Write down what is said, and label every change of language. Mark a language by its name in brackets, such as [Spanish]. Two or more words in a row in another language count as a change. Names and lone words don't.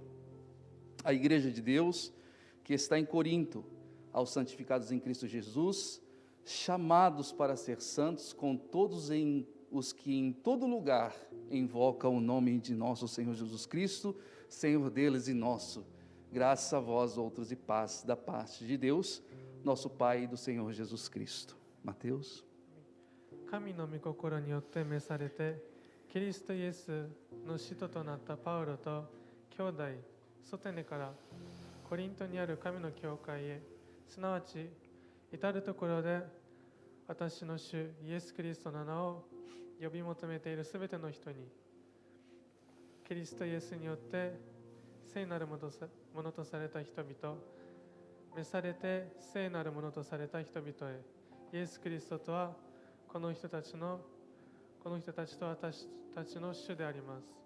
[Portuguese] A igreja de Deus que está em Corinto, aos santificados em Cristo Jesus, chamados para ser santos, com todos os que em todo lugar invocam o nome de nosso Senhor Jesus Cristo, Senhor deles e nosso. Graças a vós outros e paz da parte de Deus, nosso Pai e do Senhor Jesus Cristo. Mateus. [Japanese] 神の御心によって召されて、キリストイエスの使徒となったパウロと兄弟ソテネからコリントにある神の教会へ、すなわち至るところで私の主イエス・キリストの名を呼び求めているすべての人に、キリストイエスによって聖なるものとされた人々、召されて聖なるものとされた人々へ、イエス・キリストとはこの人たちと私たちの主であります。